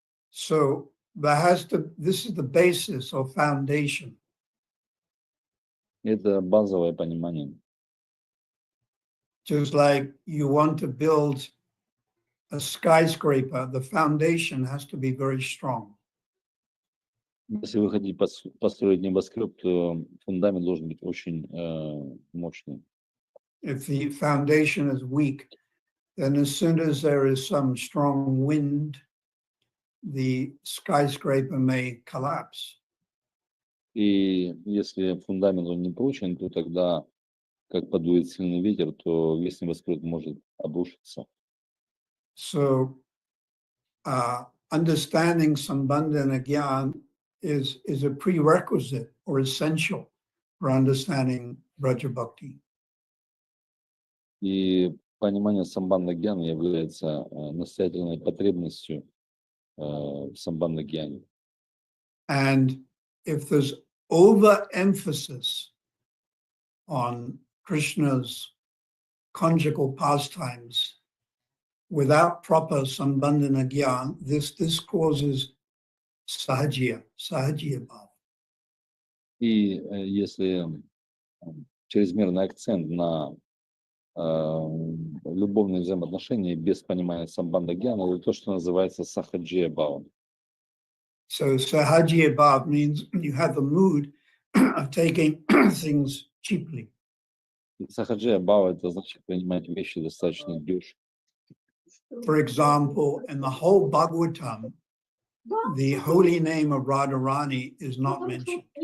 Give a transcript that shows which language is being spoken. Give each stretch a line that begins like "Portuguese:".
English: So this is the basis or foundation.
Russian: Это базовое понимание.
English: Just like you want to build a skyscraper, the foundation has to be very strong.
Russian: Если вы хотите построить небоскреб, то фундамент должен быть очень мощный.
English: If the foundation is weak, then as soon as there is some strong wind, the skyscraper may collapse.
Russian: И если фундамент он не прочен, то тогда, как подует сильный ветер, то весь небоскреб может обрушиться.
English: So understanding Sambandha and Gyan is a prerequisite or essential for understanding Braja Bhakti.
Russian: И понимание самбанда гьяна является настоятельной потребностью в самбанда гьяне.
English: And if there's overemphasis on Krishna's conjugal pastimes without proper Sambandhana Gyan, this causes sahajiya bhava.
Russian: И если чрезмерный акцент на любовные взаимоотношения без понимания самбанда гьяна, это то, что называется сахаджия бхава.
English: So sahajiya bhava means you have the mood of taking things cheaply.
Russian: Сахаджия бхава это значит принимать вещи достаточно дешево.
English: For example, in the whole Bhagavatam, the holy name of Radharani is not mentioned.